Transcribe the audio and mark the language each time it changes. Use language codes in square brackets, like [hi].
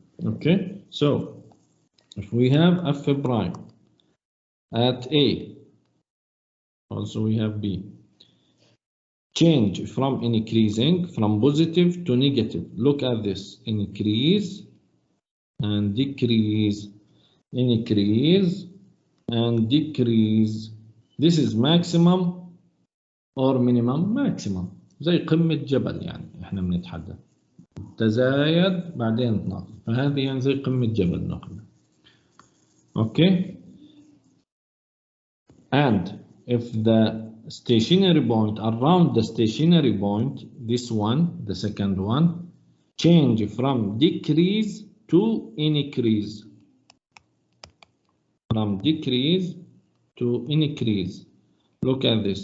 [en] Okay, so if we have f prime at A, also we have B, change from increasing from positive to negative. Look at this, increase and decrease, increase and decrease. This is maximum or minimum. [ar] maximum زي قمة جبل يعني احنا بنتحدث تزايد بعدين تناقص، فهذه يعني زي قمة جبل ناخذها. اوكي. [en] And if the stationary point around the stationary point, this one, the second one, change from decrease to increase. From decrease to increase. Look at this.